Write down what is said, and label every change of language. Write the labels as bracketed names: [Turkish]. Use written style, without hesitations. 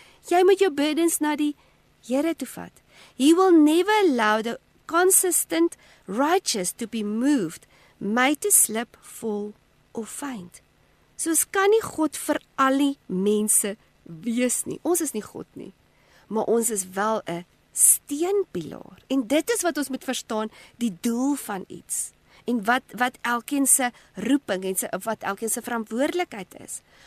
[Afrikaans] Jy moet jou burdens na die Here toe vat. [English] He will never allow the consistent righteous to be moved, made to slip, fall or faint. [Afrikaans] So ons kan nie God vir al die mense wees nie. Ons is nie God nie. Maar ons is wel 'n steunpilaar. En dit is wat ons moet verstaan, die doel van iets. En wat elkeen se roeping en wat elkeen se verantwoordelikheid is.